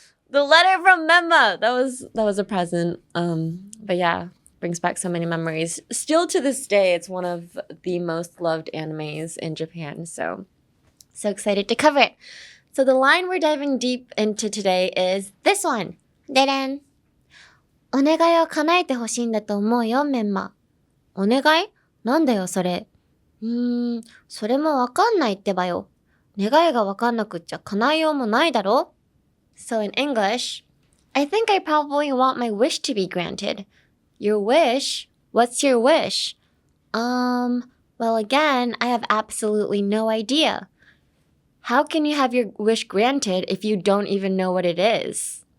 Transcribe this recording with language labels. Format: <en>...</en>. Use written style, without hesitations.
<en>The letter from Memma. That was a present. But yeah, brings back so many memories. Still to this day, it's one of the most loved animes in Japan. So excited to cover it. So the line we're diving deep into today is this one. でれん。</en> <ja>お願いを叶えて欲しいんだと思うよ、メンマ。お願い？なんだよ、それ。それもわかんないってばよ。願いがわかんなくっちゃ叶えようもないだろ?</ja> <en>So in English, I think I probably want my wish to be granted. Your wish? What's your wish? Well again, I have absolutely no idea. How can you have your wish granted if you don't even know what it is?</en>